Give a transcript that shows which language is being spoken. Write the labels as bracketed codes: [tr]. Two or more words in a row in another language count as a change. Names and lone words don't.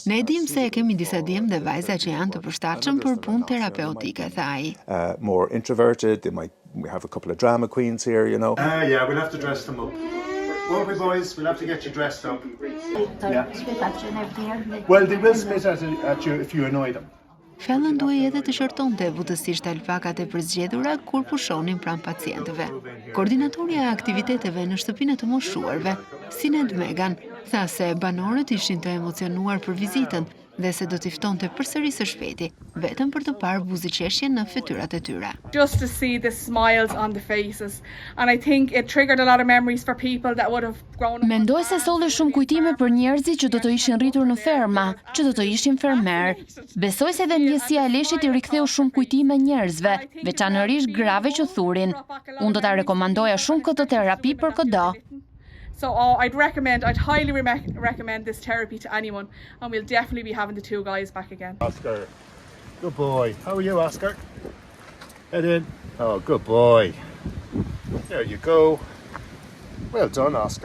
[sq] Ne dim se e kemi disa djem dhe vajza që janë të përshtatshëm për punë terapeutike, tha ai. [en] More introverted, we have a couple of drama queens here, Yeah, we'll have to dress them up. Won't we, boys? We'll have to get you dressed up. Yeah. Well, they will spit at you if you annoy them. [sq] Fallon duhej edhe të shërtonte butësisht alpakat e përzgjedhura kur pushonin pranë pacientëve. Koordinatorja e aktiviteteve në shtëpinë të moshuarve, Sinead Megan, tha se banorët ishin të emocionuar për vizitën dhe se do t'i ftonte përsëri së shpejti, vetëm për të parë buzëqeshjen në fytyrat e tyre. [en] Just to see the smiles on the faces, and I think it triggered a lot of memories for people that would have grown up. [sq] Mendoj se solli shumë kujtime për njerëzit që do të ishin rritur në ferma, që do të ishin fermer. Besoj se dhe ndjesia e leshit i riktheu shumë kujtime njerëzve, veçanërisht grave që thurin. Unë do ta rekomandoja shumë këtë terapi për çdo. [en] So I'd highly recommend this therapy to anyone, and we'll definitely be having the two guys back again. Oscar, good boy. How are you, Oscar? Head in. Oh, good boy. There you go. Well done, Oscar.